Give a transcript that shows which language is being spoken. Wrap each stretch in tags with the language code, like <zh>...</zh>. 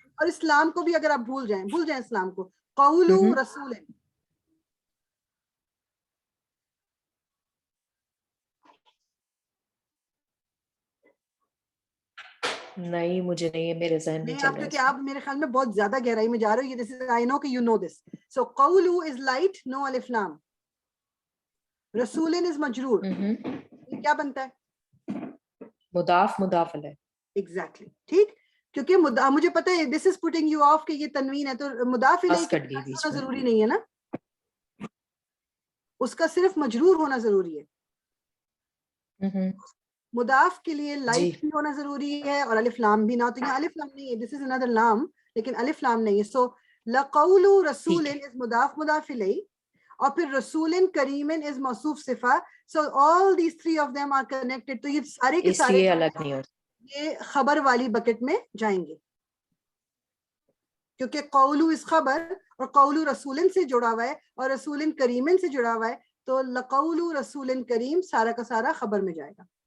<ur>اور اسلام کو بھی اگر آپ بھول جائیں اسلام کو.</ur> <ar>قولو رسولن.</ar> <ur>نہیں, مجھے نہیں ہے, میرے ذہن میں چل رہا ہے. کیونکہ آپ میرے خیال میں بہت زیادہ گہرائی میں جا رہے ہو. یہ</ur> <en>I know</en> <ur>کہ</ur> <en>you know this. So قولو is light, no alif lam.</en> <ur>رسولن is مجرور. یہ کیا بنتا ہے؟ مضاف مضاف الیہ. ایگزیکٹلی, ٹھیک, کیونکہ مجھے پتا ہے</ur> <en>this is putting you off</en> <ur>کہ یہ تنوین ہے, تو مضاف الیہ ہونا ضروری نہیں ہے نا, اس کا صرف مجرور ہونا ضروری ہے. مضاف کے لیے لائٹ بھی ہونا ضروری ہے اور الف لام بھی نہ, تو یہ الف لام نہیں ہے,</ur> <en>this is another</en> <ur>لام, لیکن الف لام نہیں ہے. سو لقول رسول is مضاف مضاف الیہ, اور پھر رسول کریم is موصوف صفہ.</ur> <en>So all these three of them are connected.</en> <ur>تو یہ سارے کے سارے الگ نہیں ہوتے, یہ خبر والی بکٹ میں جائیں گے. کیونکہ قولو اس خبر اور قولو رسولن سے جڑا ہوا ہے اور رسولن کریمن سے جڑا ہوا ہے، تو</ur> <ar>لقولو رسولن کریم</ar> <ur>سارا کا سارا خبر میں جائے گا.</ur>